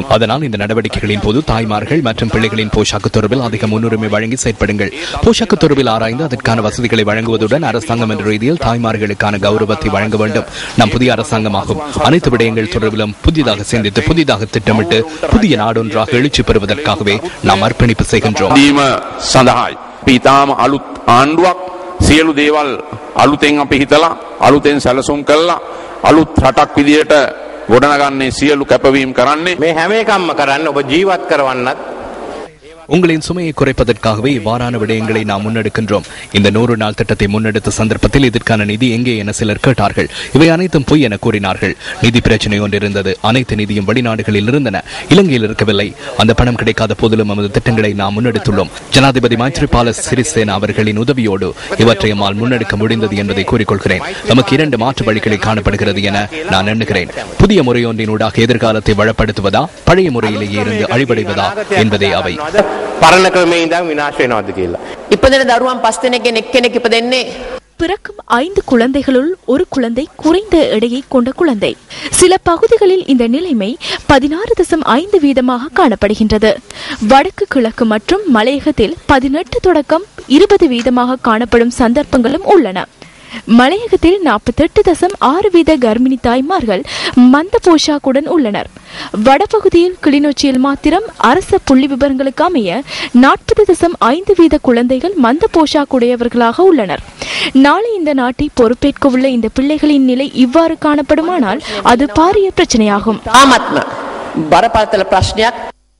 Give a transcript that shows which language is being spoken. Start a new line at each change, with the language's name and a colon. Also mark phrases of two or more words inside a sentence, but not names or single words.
Tamil: அதனால் இந்த நடவடிக்கைகளின் போது தாய்மார்கள் மற்றும் பிள்ளைகளின் போஷாக்கு தொடர்பில் அதிக முன்னுரிமை வழங்கி செயற்படுங்கள். போஷாக்கு தொடர்பில் ஆராய்ந்து அதற்கான வசதிகளை வழங்குவதுடன் அரசாங்கம் என்ற ரீதியில் தாய்மார்களுக்கான கௌரவத்தை வழங்க வேண்டும். நம் புதிய அரசாங்கமாகும். அனைத்து விடயங்கள் தொடர்பிலும் புதிதாக சிந்தித்து புதிதாக திட்டமிட்டு புதிய நாடொன்றாக எழுச்சி பெறுவதற்காகவே நாம் அர்ப்பணிப்பு செய்கின்றோம்.
Sinhala: සියලු දේවල් අලුතෙන් අපි හිතලා අලුතෙන් සැලසුම් කළා අලුත් රටක් විදියට ගොඩනගන්නේ සියලු කැපවීම් කරන්නේ මේ හැම එකක්ම කරන්නේ ඔබ ජීවත් කරවන්නත්
Tamil: உங்களின் சுமையை குறைப்பதற்காகவே இவ்வாறான விடயங்களை நாம் முன்னெடுக்கின்றோம். இந்த 100 நாள் திட்டத்தை முன்னெடுத்த சந்தர்ப்பத்தில் இதற்கான நிதி எங்கே என சிலர் கேட்டார்கள். இவை அனைத்தும் பொய் என கூறினார்கள். நிதி பிரச்சனை ஒன்று இருந்தது. அனைத்து நிதியும் வெளிநாடுகளில் இருந்தன, இலங்கையில் இருக்கவில்லை. அந்த பணம் கிடைக்காத போதிலும் நமது திட்டங்களை நாம் முன்னெடுத்துள்ளோம். ஜனாதிபதி மைத்ரிபால சிறிசேன அவர்களின் உதவியோடு இவற்றை நம்மால் முன்னெடுக்க முடிந்தது என்பதை கூறிக்கொள்கிறேன். நமக்கு 2 மாற்று வழிகளில் காணப்படுகிறது என நான் எண்ணுகிறேன். புதிய முறையொன்றினூடாக எதிர்காலத்தை வளப்படுத்துவதா, பழைய முறையிலேயே இருந்து அழிவடைவதா என்பதே அவை.
Sinhala: පරණ ක්‍රමේ ඉඳන් විනාශ වෙනවද කියලා. ඉපදෙන දරුවන් 5 දෙනෙක්ගෙන් එක්කෙනෙක් ඉපදෙන්නේ
Tamil: பிறக்கும் 5 குழந்தைகளுள் ஒரு குழந்தை குறைந்த எடையை கொண்ட குழந்தை. சில பகுதிகளில் இந்த நிலைமை 16.5 வீதமாக காணப்படுகின்றது. வடக்கு கிழக்கு மற்றும் மலையகத்தில் 18 தொடக்கம் 20 வீதமாக காணப்படும் சந்தர்ப்பங்களும் உள்ளன. மலையகத்தில் 48.6 வீத கர்ப்பிணி தாய்மார்கள் மந்த போஷாக்குடன் உள்ளனர். வடபகுதியில் கிளிநொச்சியில் மாத்திரம் அரச புள்ளி விவரங்களுக்கு அமைய 40.5 வீத குழந்தைகள் மந்த போஷாக்குடையவர்களாக உள்ளனர். நாளை இந்த நாட்டை பொறுப்பேற்க உள்ள இந்த பிள்ளைகளின் நிலை இவ்வாறு காணப்படுமானால் அது பாரிய பிரச்சனையாகும்.
Sinhala: බරපතල ප්‍රශ්නයක්